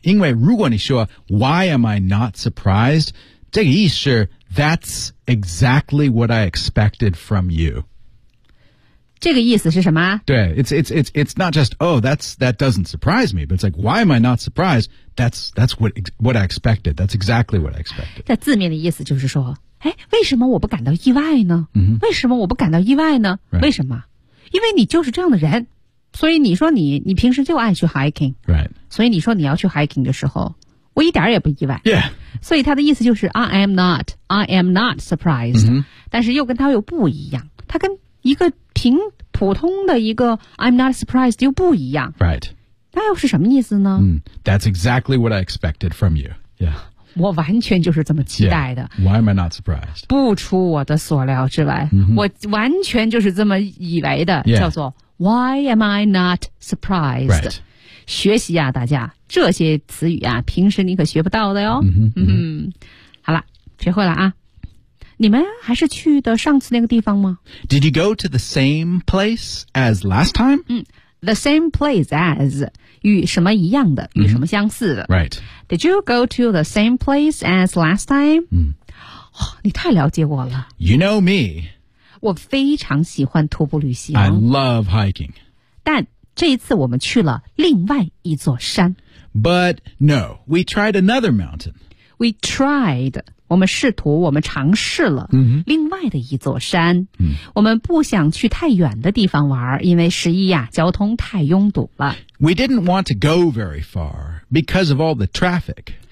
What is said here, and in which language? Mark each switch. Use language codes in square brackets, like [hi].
[zh] 因为如果你说 [en] why am I not surprised, [zh] 这个意思是 [en] that's exactly what I expected from you. [zh] 这个意思是什么 [en] 对 it's not just, oh, that doesn't surprise me, but it's like, why am I not surprised? That's what I expected. That's exactly what I expected. [zh] 在字面的意思就是说哎为什么我不感到意外呢、 mm-hmm. 为什么我不感到意外呢、 [en] right. [zh] 为什么因为你就是这样的人所以你说你平时就爱去 hiking,、 [en] right. [zh] 所以你说你要去 hiking 的时候我一点也不意外。 [en] Yeah. [zh] 所以他的意思就是 [en] I am not surprised,、 mm-hmm. [zh] 但是又跟他又不一样他跟一个挺普通的一个 [en] I'm not surprised [zh] 又不一样 [en] Right [zh] 那又是什么意思呢、 [en] mm, That's exactly what I expected from you Yeah [zh] 我完全就是这么期待的、 [en] yeah. Why am I not surprised [zh] 不出我的所料之外、 mm-hmm. 我完全就是这么以为的、 [en] yeah. [zh] 叫做 [en] Why am I not surprised、 right. [zh] 学习啊大家这些词语啊平时你可学不到的哟、 mm-hmm. 嗯、好了学会了啊你们还是去的上次那个地方吗 [en] Did you go to the same place as last time?、 [zh] 嗯、 [en] the same place as [zh] 与什么一样的、mm-hmm. 与什么相似的 [en] Right. Did you go to the same place as last time?、 Mm. [zh] 哦、你太了解我了 [en] You know me. [zh] 我非常喜欢徒步旅行 [en] I love hiking. [zh] 但这一次我们去了另外一座山 [en] But no, we tried another mountain. We tried. [zh] 我们试图我们尝试了另外的一座山、 mm-hmm. 我们不想去太远的地方玩因为十一啊交通太拥堵了 [en] We didn't want to go very far because of all the traffic